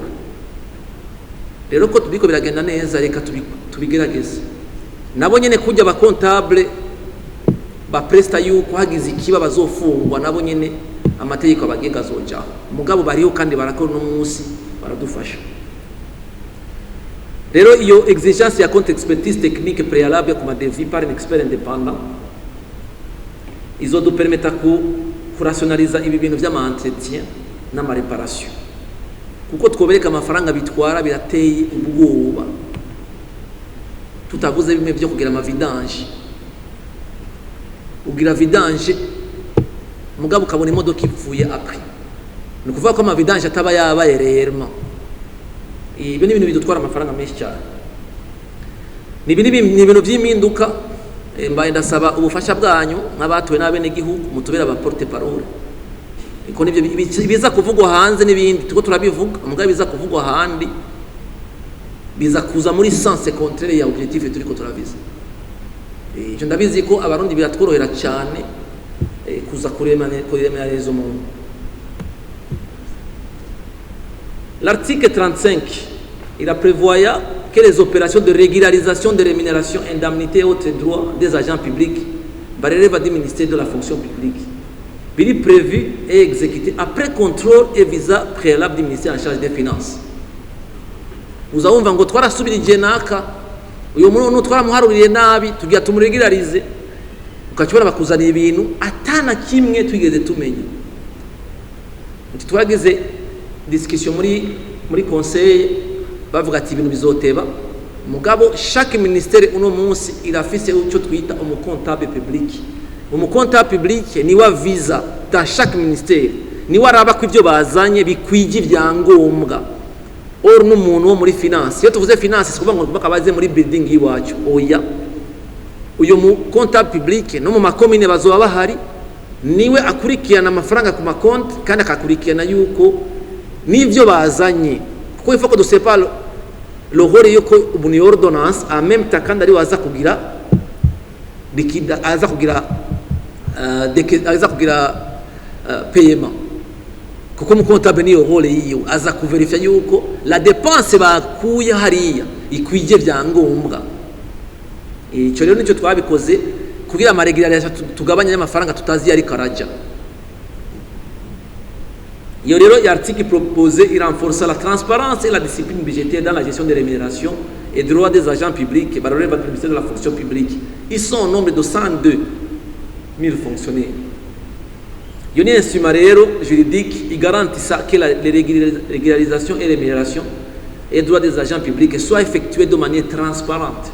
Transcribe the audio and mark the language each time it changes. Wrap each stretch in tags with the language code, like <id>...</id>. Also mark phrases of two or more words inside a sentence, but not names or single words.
<rn>Rero ko tubiko biragenda neza reka tubigerageze nabo nyene kujya ba comptable ba presta yuko hagize ikiba bazofungwa nabo nyene amategeko abagenga zoja mugabo bariho kandi barakora no munsi baradufasha. Rero iyo exigence ya</rn> <fr>compte expertise technique préalable comme devis par un expert indépendant</fr> <rn>izo do permettre ku rationaliser ibi bintu vy'ama entretien na ma réparation kuko twobereka amafaranga bitwara birateye ubwoba tutavuze bimwe byo kugira ama vidange ugira vidange mugabo ukabona imodoka ipfuye après ni kuvuga ko ama vidange ataba yabaye réellement. Ibi ni ibintu bidutwara amafaranga menshi cyane ni ibintu by'impinduka mbaye ndasaba ubufasha bwanyu nk'abatuwe n'abene gihugu mutubera aba porte parole iko nibyo biza kuvugwa hanze n'ibindi tuko turabivuga mugabo biza kuvugwa handi biza kuza muri</rn> <fr>sens contraire</fr> <rn>ya objectif turiko turabiza. Je ndabizi ko abarundi biratworohera cyane kuza kuremera rezo mu.</rn> <fr>L'article 35 il a prévoyé que les opérations de régularisation de rémunération, indemnité et autres droits des agents publics relèvent du ministère de la fonction publique. Il est prévu et exécuté après contrôle et visa préalable du ministère en charge des finances. Vous avez vu que nous avons subi</fr> <rn>naka uyo muntu twaramuharuriye nabi tugiye tumuregularize ukacibona bakuzana ibintu atana kimwe twigeze tumenya. Twageze discussion muri conseil bavuga ati ibintu bizoteba mugabo</rn> <fr>chaque ministère</fr> <rn>uno munsi irafise uco twita umucontable public. Umucontable public ni wa visa</rn> <fr>dans chaque ministère</fr> <rn>ni waraba ko ivyo bazanye bikwije ibyangombwa or n'umuntu wo muri finance. Iyo tuvuze finance sikuvuga ngo bakabaze muri building yiwacu oya uyo mu comptable public no mu makomine bazoba bahari niwe akurikirana amafaranga ku makonti kandi akakurikirana yuko n'ivyo bazanye, kuko</rn> <fr>il faut que de sépare le rôle</fr> <rn>yuko ubuni ordonnance</rn> <fr>en même temps</fr> <rn>kandi ari waza kugira likida aza kugira paiement, kuko mu comptable niyo rôle yiyo aza kuverifier yuko</rn> <fr>la dépense</fr> <rn>bakuye hariya ikwije vyangombwa. Ico rero nico twabikoze kugira amaregulation tugabanya y'amafaranga tutazi yari karaja. Iyo rero</rn> <fr>l'article proposé il renforce la transparence et la discipline budgétaire dans la gestion des rémunérations et droits des agents publics et relève du ministère de la fonction publique. Ils sont au nombre de 102 000 fonctionnaires. Il y a un instrument juridique qui garantit que les régularisations et rémunérations et droits des agents publics soient effectués de manière transparente.</fr>